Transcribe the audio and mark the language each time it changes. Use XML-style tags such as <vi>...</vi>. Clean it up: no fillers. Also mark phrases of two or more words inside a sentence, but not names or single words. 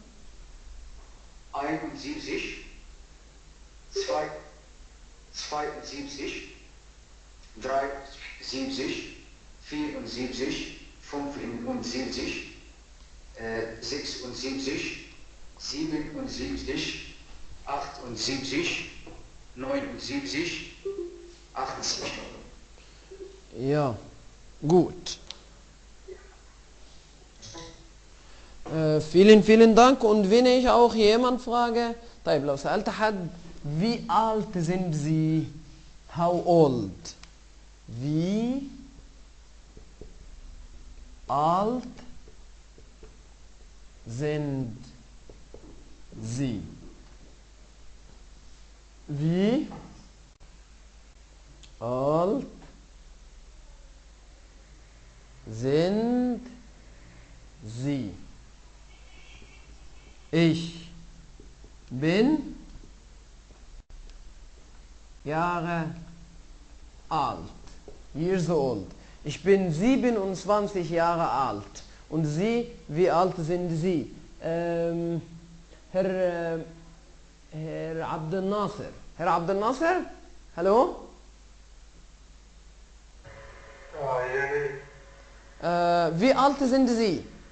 <de>71, 72, 73, 74, 75, 76, 77, 78, 79, 78. Ja, gut. vielen Dank. Und wenn ich auch jemand frage,</de> <ar>طيب لو سألت حد</ar> <de>wie alt sind Sie?</de> <en>How old?</en> <de>Wie alt sind Sie? Wie alt sind Sie? Ich bin Jahre alt.</de> <en>Years old.</en> <de>Ich bin 27 Jahre alt. Und Sie, wie alt sind Sie? Herr Abdel Nasser. Herr Abdel Nasser? Hallo? Wie alt sind Sie?</de>